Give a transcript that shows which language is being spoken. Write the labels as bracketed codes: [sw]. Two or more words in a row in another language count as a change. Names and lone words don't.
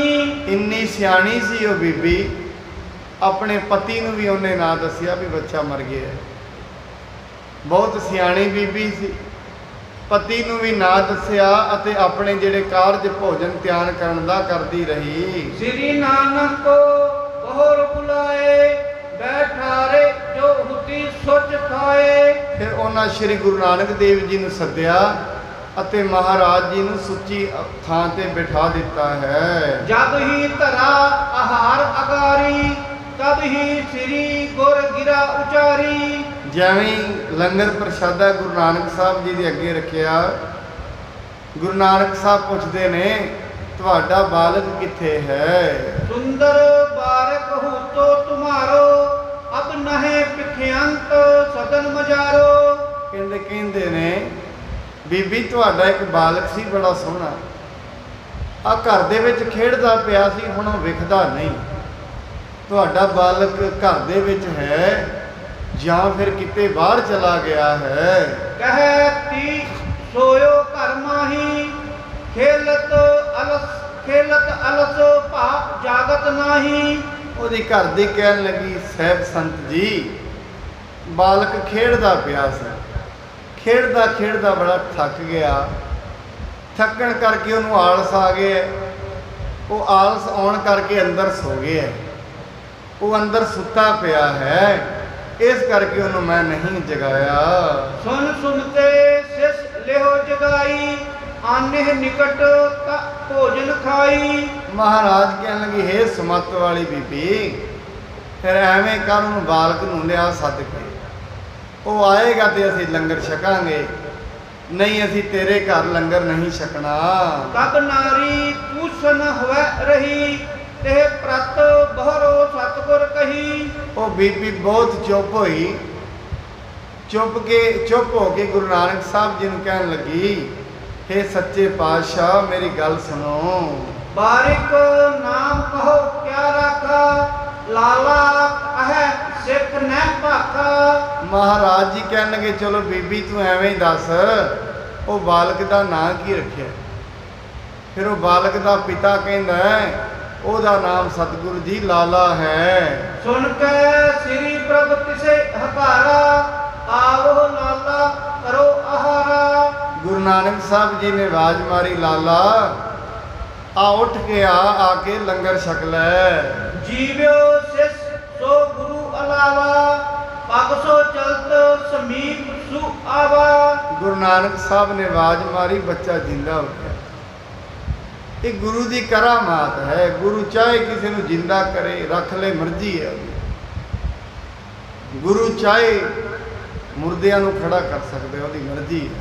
[pa] ਇੰਨੀ ਸਿਆਣੀ ਸੀ ਉਹ ਬੀਬੀ, ਆਪਣੇ ਪਤੀ ਨੂੰ ਵੀ ਉਹਨੇ ਨਾ ਦੱਸਿਆ ਵੀ ਬੱਚਾ ਮਰ ਗਿਆ। ਬਹੁਤ ਸਿਆਣੀ ਬੀਬੀ ਸੀ, ਪਤੀ ਨੂੰ ਵੀ ਨਾ ਦੱਸਿਆ ਅਤੇ ਆਪਣੇ ਜਿਹੜੇ ਕਾਰਜ ਭੋਜਨ ਤਿਆਰ ਕਰਨ ਦਾ ਕਰਦੀ ਰਹੀ। [bra] श्री नानक को बहुर बुलाए, बैठारे जो हुती सोच खाए। [pa] ਫਿਰ ਉਹਨਾਂ ਸ੍ਰੀ ਗੁਰੂ ਨਾਨਕ ਦੇਵ ਜੀ ਨੂੰ ਸੱਦਿਆ ਅਤੇ ਮਹਾਰਾਜ ਜੀ ਨੂੰ ਸੁੱਚੀ ਥਾਂ ਤੇ ਬਿਠਾ ਦਿੱਤਾ ਹੈ। [bra] जब ही धरा आहार अगारी, तब ही श्री गुर गिरा उचारी। [pa] ਜਿਵੇਂ ਹੀ ਲੰਗਰ ਪ੍ਰਸ਼ਾਦਾ ਗੁਰੂ ਨਾਨਕ ਸਾਹਿਬ ਜੀ ਦੇ ਅੱਗੇ ਰੱਖਿਆ, ਗੁਰੂ ਨਾਨਕ ਸਾਹਿਬ ਪੁੱਛਦੇ ਨੇ ਤੁਹਾਡਾ ਬਾਲਕ ਕਿੱਥੇ ਹੈ? [bra] सुंदर बारक हो तो तुम्हारो, अब नहे पिखयंत सदन मजारो। [pa] ਕਹਿੰਦੇ ਨੇ ਬੀਬੀ ਤੁਹਾਡਾ ਇੱਕ ਬਾਲਕ ਸੀ ਬੜਾ ਸੋਹਣਾ, ਆ ਘਰ ਦੇ ਵਿੱਚ ਖੇਡਦਾ ਪਿਆ ਸੀ, ਹੁਣ ਉਹ ਵਿਖਦਾ ਨਹੀਂ। ਤੁਹਾਡਾ ਬਾਲਕ ਘਰ ਦੇ ਵਿੱਚ ਹੈ ਜਾਂ ਫਿਰ ਕਿਤੇ ਬਾਹਰ ਚਲਾ ਗਿਆ ਹੈ? [bra] कहती सोयो घर माही, खेलत अलस भा जागत नाही। [pa] ਉਹਦੀ ਘਰ ਦੀ ਕਹਿਣ ਲੱਗੀ ਸਾਹਿਬ ਸੰਤ ਜੀ, ਬਾਲਕ ਖੇਡਦਾ ਪਿਆ ਸੀ, ਖੇਡਦਾ ਖੇਡਦਾ ਬੜਾ ਥੱਕ ਗਿਆ, ਥੱਕਣ ਕਰਕੇ ਉਹਨੂੰ ਆਲਸ ਆ ਗਿਆ, ਉਹ ਆਲਸ ਆਉਣ ਕਰਕੇ ਅੰਦਰ ਸੋ ਗਿਆ, ਉਹ ਅੰਦਰ ਸੁੱਤਾ ਪਿਆ ਹੈ, ਇਸ ਕਰਕੇ ਉਹਨੂੰ ਮੈਂ ਨਹੀਂ ਜਗਾਇਆ। [bra] सुन सुनते सिस लेहो जगाई, आने निकट का भोजन खाई। [pa] ਮਹਾਰਾਜ ਕਹਿਣ ਲੱਗੇ ਹੇ ਸਮੱਤ ਵਾਲੀ ਬੀਬੀ, ਫਿਰ ਐਵੇਂ ਕਰ ਉਹਨੂੰ ਬਾਲਕ ਨੂੰ ਲਿਆ ਸੱਦ ਕੇ, ਉਹ ਆਏਗਾ ਤੇ ਅਸੀਂ ਲੰਗਰ ਛਕਾਂਗੇ, ਨਹੀਂ ਅਸੀਂ ਤੇਰੇ ਘਰ ਲੰਗਰ ਨਹੀਂ ਛਕਣਾ। [bra] तब नारी पूछन हुए रही, ते प्रत बहरो सतगुर कही। [pa] ਉਹ ਬੀਬੀ ਬਹੁਤ ਚੁੱਪ ਹੋਈ, ਚੁੱਪ ਹੋ ਕੇ ਗੁਰੂ ਨਾਨਕ ਸਾਹਿਬ ਜੀ ਨੂੰ ਕਹਿਣ ਲੱਗੀ ਹੇ ਸੱਚੇ ਪਾਤਸ਼ਾਹ ਮੇਰੀ ਗੱਲ ਸੁਣੋ। [bra] बारिक नाम कहो क्या रखा, लाला है सिख न भाखा। [pa] ਮਹਾਰਾਜ ਜੀ ਕਹਿਣ ਲੱਗੇ ਚਲੋ ਬੀਬੀ ਤੂੰ ਐਵੇਂ ਹੀ ਦੱਸ ਉਹ ਬਾਲਕ ਦਾ ਨਾਂ ਕੀ ਰੱਖਿਆ? ਫਿਰ ਉਹ ਬਾਲਕ ਦਾ ਪਿਤਾ ਕਹਿੰਦਾ ਉਹਦਾ ਨਾਮ ਸਤਿਗੁਰੂ ਜੀ ਲਾਲਾ ਹੈ। [bra] सुन के श्री प्रभ तिसे हकारा, आवो लाला करो आहारा। [pa] ਗੁਰੂ ਨਾਨਕ ਸਾਹਿਬ ਜੀ ਨੇ ਆਵਾਜ਼ ਮਾਰੀ ਲਾਲਾ ਆ ਉੱਠ ਕੇ ਆ ਕੇ ਲੰਗਰ ਛਕ ਲੈ। [bra] जीव्यो सिस सो गुरु अलावा, पग सो चलत समीप सु आवा। [pa] ਗੁਰੂ ਨਾਨਕ ਸਾਹਿਬ ਨੇ ਆਵਾਜ਼ ਮਾਰੀ, ਬੱਚਾ ਜਿੰਦਾ ਹੋ ਗਿਆ। ਇਹ ਗੁਰੂ ਦੀ ਕਰਾਮਾਤ ਹੈ, ਗੁਰੂ ਚਾਹੇ ਕਿਸੇ ਨੂੰ ਜਿੰਦਾ ਕਰੇ ਰੱਖ ਲੈ, ਮਰਜ਼ੀ ਹੈ ਉਹਦੀ। ਗੁਰੂ ਚਾਹੇ ਮੁਰਦਿਆਂ ਨੂੰ ਖੜਾ ਕਰ ਸਕਦਾ, ਉਹਦੀ ਮਰਜ਼ੀ ਹੈ।